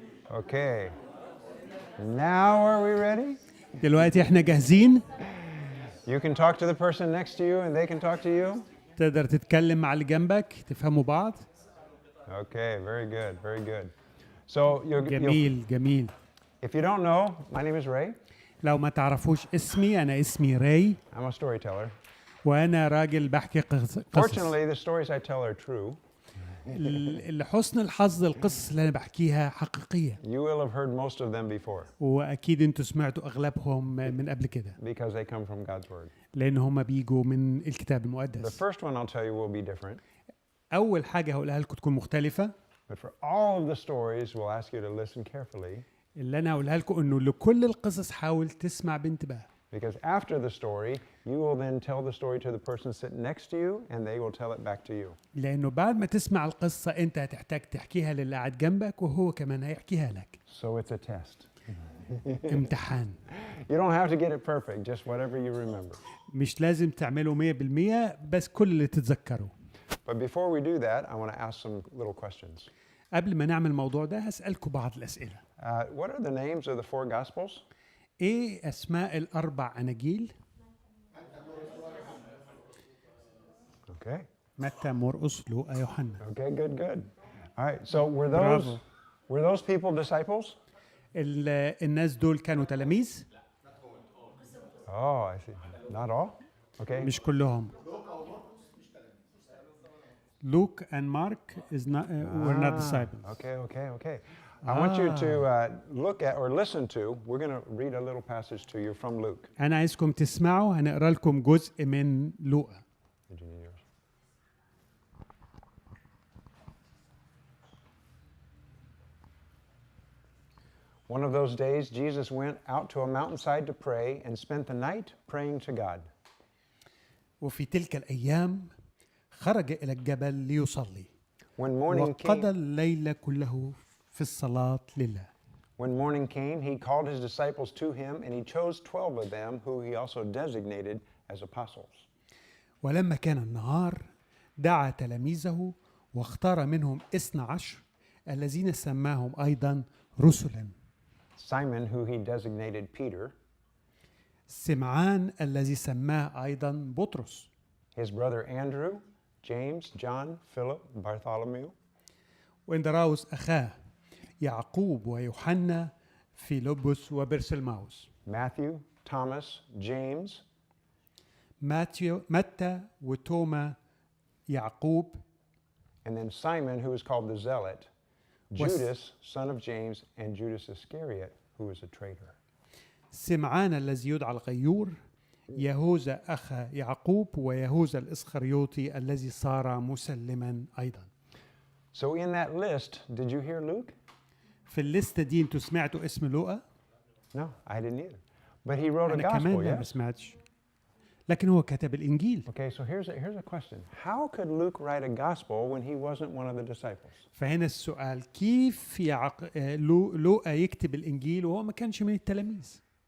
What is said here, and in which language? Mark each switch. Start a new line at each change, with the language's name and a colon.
English: Okay. Now are we ready?
Arabic: دلوقتي احنا جاهزين؟
English: You can talk to the person next to you and they can talk to you.
Arabic: تقدر تتكلم مع اللي جنبك تفهموا بعض.
English: Okay, very good, very good. So you'll,
Arabic: جميل جميل.
English: if you don't know, my name is Ray.
Arabic: لو ما تعرفوش اسمي، أنا اسمي راي
English: I'm a storyteller.
Arabic: وأنا راجل بحكي قصص.
English: Fortunately, the stories I tell are true.
Arabic: لحسن الحظ القصص اللي انا بحكيها حقيقيه،
English: You will have heard most of them before
Arabic: واكيد انتوا سمعتوا اغلبهم من قبل كده،
English: because they come from God's Word.
Arabic: لان هم بيجوا من الكتاب
English: The
Arabic: المقدس.
English: first one I'll tell you will be different,
Arabic: اول حاجه هقولها لكم تكون مختلفه.
English: but for all of the stories, we'll ask you to listen carefully
Arabic: اللي انا هقولها لكم انه لكل القصص حاول تسمع بانتباه،
English: because after the story, you will then tell the story to the person sitting next to you and they will tell it back to you.
Arabic: لانه بعد ما تسمع القصه انت هتحتاج تحكيها للي قاعد جنبك وهو كمان هيحكيها لك.
English: So it's a test.
Arabic: امتحان،
English: You don't have to get it perfect, just whatever you remember.
Arabic: مش لازم تعمله 100% بس كل اللي تتذكره.
English: But before we do that, I want to ask some little questions.
Arabic: قبل ما نعمل الموضوع ده هسألكم بعض الأسئلة.
English: What are the names of the 4 Gospels?
Arabic: ايه اسماء الاربع اناجيل؟
English: Okay.
Arabic: متى، مرقس، لوقا، يوحنا.
English: Okay, good. All right. So Bravo. were those people disciples?
Arabic: الناس دول كانوا تلاميذ؟
English: Oh, I see. Not all? Okay.
Arabic: مش كلهم.
English: Luke and Mark were not disciples. Okay. I want you to look at or listen to, we're going to read a little passage to you from Luke.
Arabic: أنا عايزكم تسمعوا، هنقرا لكم جزء من لوقا.
English: Did you need yours? One of those days, Jesus went out to a mountainside to pray and spent the night praying to God.
Arabic: وفي تلك الأيام خرج إلى الجبل ليصلي،
English: When morning
Arabic: وقضى
English: came,
Arabic: الليل كله في الصلاة لله.
English: when morning came, he called his disciples to him, and he chose 12 of them, who he also designated as apostles.
Arabic: ولما كان النهار دعا تلاميذه واختار منهم 12 الذين سماهم أيضا رسلا.
English: Simon, who he designated Peter,
Arabic: سمعان الذي سماه أيضا بطرس،
English: his brother Andrew, James, John, Philip, Bartholomew,
Arabic: واندراوس أخاه، يعقوب ويوحنا، فيلبس وبرسلماوس،
English: Matthew, Thomas, James,
Arabic: متى وتوما، يعقوب،
English: and then Simon, who is called the Zealot, Judas, son of James, and Judas Iscariot, who was a traitor.
Arabic: سمعان الذي يدعى الغيور، يهوذا أخا يعقوب، ويهوذا الإسخريوطي الذي صار مسلما أيضا.
English: So in that list, did you hear Luke?
Arabic: في الليستة دي انتوا سمعتوا اسم لوقا؟
English: No, I didn't either. But he wrote a
Arabic: أنا كمان
English: gospel,
Arabic: ما
English: yes?
Arabic: سمعتش، لكن هو كتب الإنجيل.
English: Okay, so here's a question. How could Luke write a gospel when he wasn't one of the disciples?
Arabic: فهنا السؤال، كيف لوقا يكتب الإنجيل وهو ما كانش من التلاميذ؟